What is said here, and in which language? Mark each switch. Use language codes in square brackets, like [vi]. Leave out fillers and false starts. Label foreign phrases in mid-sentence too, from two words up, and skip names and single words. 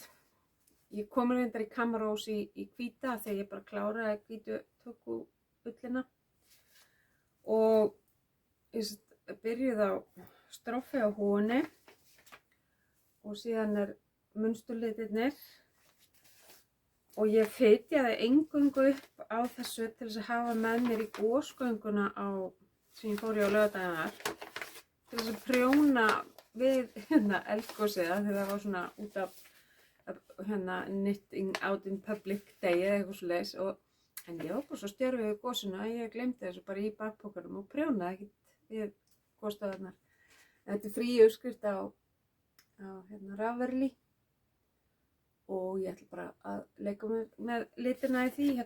[is] Ég kom reyndar í Camarós í hvíta þegar ég bara kláraði hvítu túkubullina og ég byrjuði á strófi á húunni og síðan munsturlitirnir og ég fitjaði eingöngu upp á þessu til þess að hafa með mér í gosgönguna sem ég fór í á laugardaginn til þess að prjóna við eldgosið þegar það var svona út af [en] knitting out in public day [is] eða eitthvað svoleiðis en ég var bara svo stjörf við gosinu að ég glemdi þessu bara í bakpokanum og prjónaði ekkert við gosstöðarnar. Þetta frí uppskrift á Ravelry og ég ætla bara að leika með litina í því.